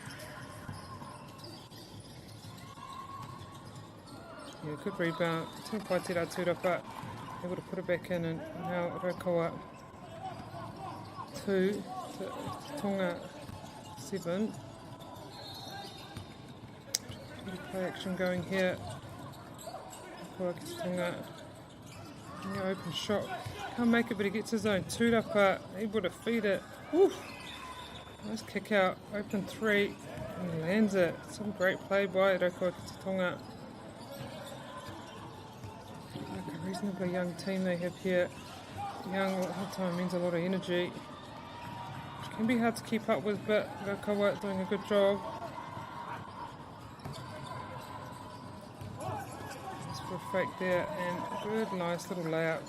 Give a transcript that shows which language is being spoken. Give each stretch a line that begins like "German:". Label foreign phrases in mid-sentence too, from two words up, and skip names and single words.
English: Yeah, good rebound. Tū Paitira Tūrapa, able to put it back in, and now Raukawa 2, Tonga 7. Play action going here. Raukawa ki te tonga. Now open shot. Can't make it, but he gets his own. Tūrapa, able to feed it. Woof. Nice kick out. Open 3. And he lands it. Some great play by Raukawa ki te tonga. Like a reasonably young team they have here. Young all the time means a lot of energy. Which can be hard to keep up with, but Raukawa doing a good job. Nice for a fake there, and a good, nice little layup.